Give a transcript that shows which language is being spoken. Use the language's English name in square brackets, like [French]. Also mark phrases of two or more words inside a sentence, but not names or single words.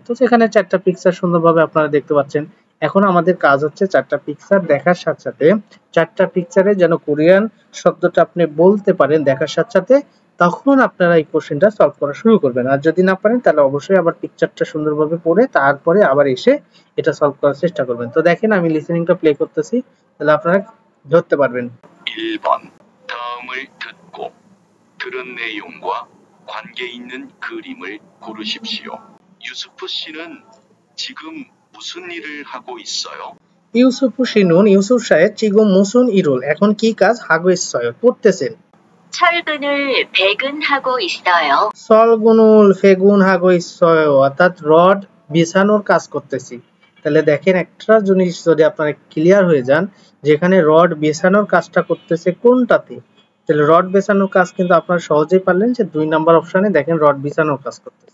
[Bangla] তো সেখানে 4টা পিকচার সুন্দরভাবে আপনারা দেখতে পাচ্ছেন। এখন আমাদের কাজ হচ্ছে চারটা পিকচার দেখার সাথে সাথে চারটা পিকচারে যেন কোরিয়ান শব্দটা আপনি বলতে পারেন দেখার সাথে সাথে, তখন আপনারা এই [English] question solve [Bangla] করা শুরু করবেন। আর যদি না পারেন তাহলে অবশ্যই আবার পিকচারটা সুন্দরভাবে পড়ে তারপরে আবার এসে এটা সলভ করার চেষ্টা করবেন। তো দেখেন আমি [English] listening play [Bangla] করতেছি, তাহলে আপনারা ধরতে পারবেন। [Korean] 1번 다음을 듣고 들은 내용과 관계 있는 그림을 고르십시오. 유수프 씨는 지금 무슨 일을 하고 있어요? 유수프 씨는, [Bangla] ইউসুফ সাহেব [Korean] 지금 무슨 일을, [Bangla] এখন কি কাজ [Korean] 하고 있어요 [Bangla] করতেছেন। [Korean] 철근을 배근하고 있어요. 철근을 배근 하고 있어요, [Bangla] অর্থাৎ রড বিছানোর কাজ করতেছি। তাহলে দেখেন একটা জিনিস যদি আপনারা ক্লিয়ার হয়ে যান, যেখানে রড বিছানোর কাজটা করতেছে কোনটাতে, তাহলে রড বিছানোর কাজ কিন্তু আপনারা সহজেই পারলেন যে 2 [English] number option [Bangla] দেখেন রড বিছানোর কাজ করতেছে।